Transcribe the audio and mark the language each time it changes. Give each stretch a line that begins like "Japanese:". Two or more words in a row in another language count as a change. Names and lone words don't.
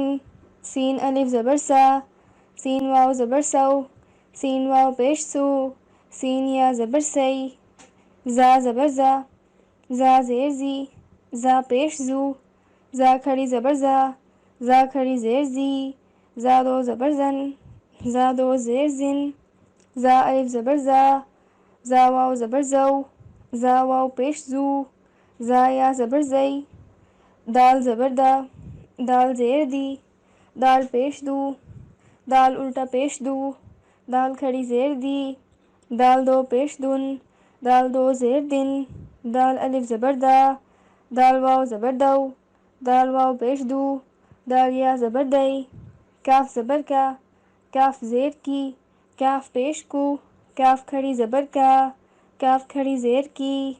Urdu: سین الف زبر سا، سین واو زبر سو، سین واو پیش سو، سین یا زبر سی، زا زبر زا، زا زیر زی، زا پیش زو، زا کھڑی زبر زا، زا کھڑی زیر زی، زا دو زبر زن، زا دو زیر زن، زا الف زبر زا، زا واو زبر زو، زا واو پیش زو، زا یا زبر زئی، دال زبر دا، دال زیر دی، دال پیش دو، دال الٹا پیش دو، دال کھڑی زیر دی، دال دو پیش دن، دال دو زیر دن، دال الف زبر دا، دال واو زبر دو، دال واو پیش دو، دال یا زبر دئی، کاف زبر کا، کاف زیر کی، کاف پیش کو، کاف کھڑی زبر کا، کاف کھڑی زیر کی،